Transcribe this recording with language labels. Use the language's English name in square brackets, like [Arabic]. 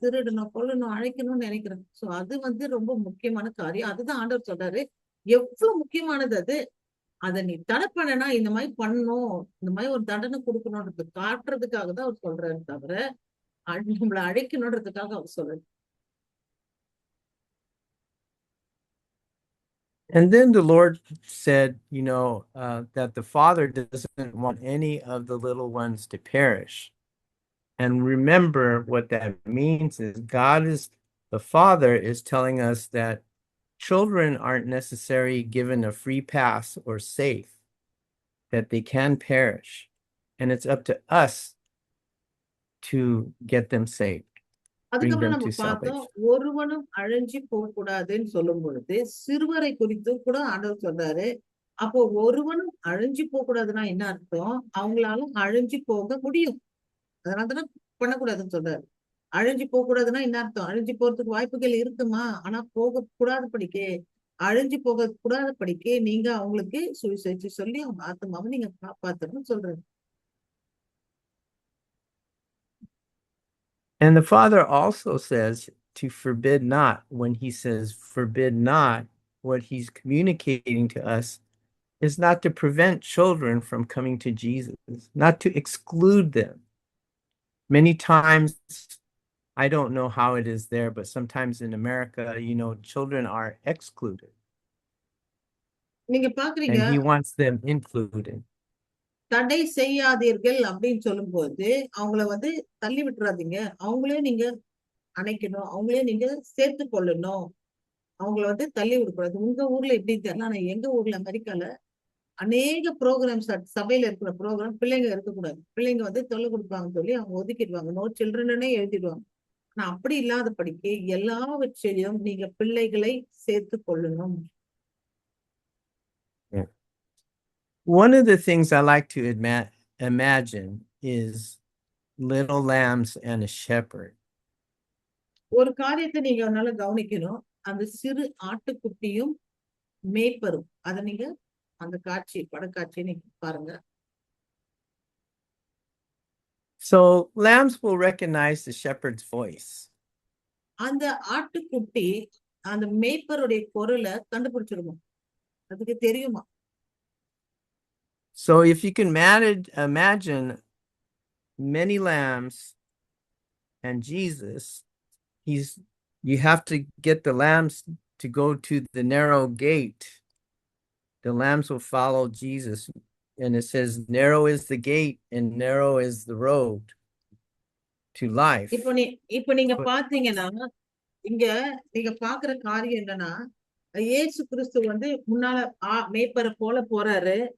[Tamil] திருடணும், கொல்லணும், அழைக்கணும்னு நினைக்கிறான். சோ அது ரொம்ப முக்கியமான காரியம். அதுதான் ஆண்டவர் சொல்றாரு, எவ்வளவு முக்கியமானது அது. அதை நீ தடை பண்ணனா இந்த மாதிரி பண்ணணும், இந்த மாதிரி ஒரு தண்டனை கொடுக்கணும்ன்றது காட்டுறதுக்காக தான் அவர் சொல்றாரு, தவிர நம்மளை அழைக்கணும்ன்றதுக்காக அவர் சொல்றாரு. [English] And then the Lord said, that the Father doesn't want any of the little ones to perish. And remember what that means is the Father is telling us that children aren't necessarily given a free pass or safe, that they can perish. And it's up to us to get them saved. [Tamil] அதுக்கப்புறம் நம்ம பார்த்தோம், ஒருவனும் அழிஞ்சு போக கூடாதுன்னு சொல்லும் பொழுது சிறுவரை குறித்து கூட ஆண்டவர் சொல்றாரு. அப்போ ஒருவனும் அழிஞ்சு போக கூடாதுன்னா என்ன அர்த்தம்? அவங்களால அழிஞ்சு போக முடியும், அதனாலதான் பண்ணக்கூடாதுன்னு சொல்றாரு. அழிஞ்சு போக கூடாதுன்னா என்ன அர்த்தம்? அழிஞ்சு போறதுக்கு வாய்ப்புகள் இருக்குமா? ஆனா போக கூடாத படிக்க, அழிஞ்சு போக கூடாத படிக்க நீங்க அவங்களுக்கு சுவிசேஷம் சொல்லி அவங்க ஆத்மாவை நீங்க காப்பாத்தணும்னு சொல்றாரு. [English] And the Father also says to forbid not. When he says forbid not, what he's communicating to us is not to prevent children from coming to Jesus, not to exclude them. Many times, I don't know how it is there, but sometimes in America, children are excluded. [Tamil] நீங்க பாக்குறீங்க, [English] and he wants them included. [Tamil] தடை செய்யாதீர்கள் அப்படின்னு சொல்லும் போது அவங்கள தள்ளி விட்டுறாதீங்க, அவங்களே நீங்க அணைக்கணும், அவங்களே நீங்க சேர்த்து கொள்ளணும், அவங்கள தள்ளி விடக்கூடாது. உங்க ஊர்ல எப்படி தெரியல, ஆனா எங்க ஊர்ல அமெரிக்கால அநேக ப்ரோக்ராம்ஸ், சபையில இருக்கிற ப்ரோக்ராம் பிள்ளைங்க இருக்கக்கூடாது, பிள்ளைங்க தொல்லை கொடுப்பாங்க சொல்லி அவங்க ஒதுக்கிடுவாங்க, [English] no சில்ட்ரனே [Tamil] எழுதிடுவாங்க. ஆனா அப்படி இல்லாத படிக்க எல்லாவற்றையும் நீங்க பிள்ளைகளை சேர்த்து கொள்ளணும். [English] One of the things I like to imagine is little lambs and a shepherd. [Tamil] ஒரு காரியத்தை நீங்க நல்லா கவனிக்கணும், அந்த சிறு ஆட்டுக்குட்டியும் மேய்ப்பரும். அதை நீங்க அந்த படக்காட்சி நீங்க பாருங்க. [English] So lambs will recognize the shepherd's voice. [Tamil] அந்த ஆட்டுக்குட்டி அந்த மேய்ப்பருடைய குரலை கண்டுபிடிச்சிருமா, அதுக்கு தெரியுமா? [English] So if you can imagine many lambs and Jesus, you have to get the lambs to go to the narrow gate. The lambs will follow Jesus. And it says, narrow is the gate and narrow is the road to life. [Tamil] இப்ப நீங்க பாத்தீங்கன்னா இங்க நீங்க பாக்குற காரியம் என்னன்னா, இயேசு கிறிஸ்து வந்து முன்னால மேய்ப்பரை போல போறாரு.